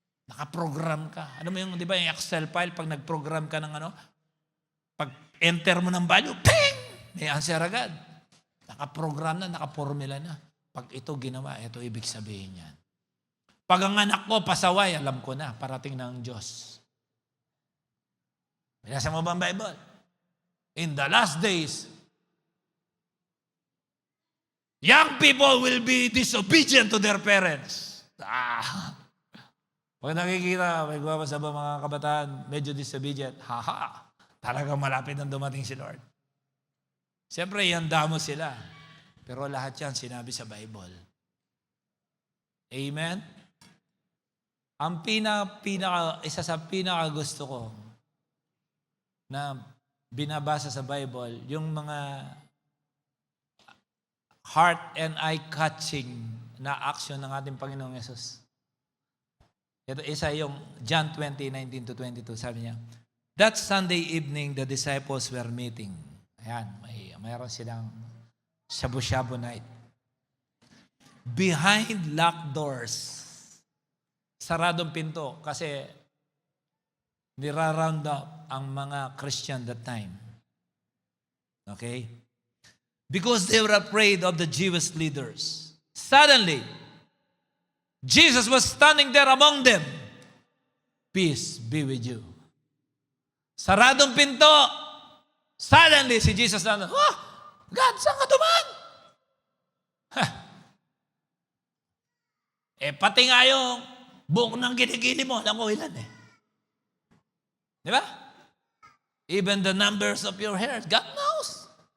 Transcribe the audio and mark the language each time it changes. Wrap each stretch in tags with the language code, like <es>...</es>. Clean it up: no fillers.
<tl>Nakaprogram ka. Alam mo yung, di ba, yung Excel file, pag nag-program ka ng pag enter mo ng value, ping! May answer agad. Nakaprogram na, nakapormula na. Pag ito ginawa, ito ibig sabihin yan. Pag ang anak ko pasaway, alam ko na, parating na ang Diyos. Binasa mo ba ang Bible?</tl> <en>In the last days, young people will be disobedient to their parents.</en> <tl>Pag nakikita, may gumabasa ba mga kabataan, medyo disobedient, talagang malapit nang dumating si Lord. Siyempre, ihanda mo sila. Pero lahat yan sinabi sa Bible. Amen? Ang isa sa pinaka gusto ko na binabasa sa Bible, yung mga</tl> <en>heart and eye-catching</en> <tl>na action ng ating Panginoong Yesus. Ito isa yung John 20:19-22, sabi niya,</tl> <en>that Sunday evening, the disciples were meeting.</en> <tl>Ayan, mayroon silang shabu-shabu night.</tl> <en>Behind locked doors.</en> <tl>Saradong pinto kasi nira-round up ang mga Christian</tl> <en>that time.</en> <tl>Okay?</tl> <en>Because they were afraid of the Jewish leaders. Suddenly, Jesus was standing there among them. Peace be with you.</en> <tl>Saradong pinto. Suddenly, si Jesus na, oh, God, saan ka dumaan? Pati nga yung buhok ng kinikili mo, alam ko ilan Di ba?</tl> <en>Even the numbers of your hair, God knows.</en>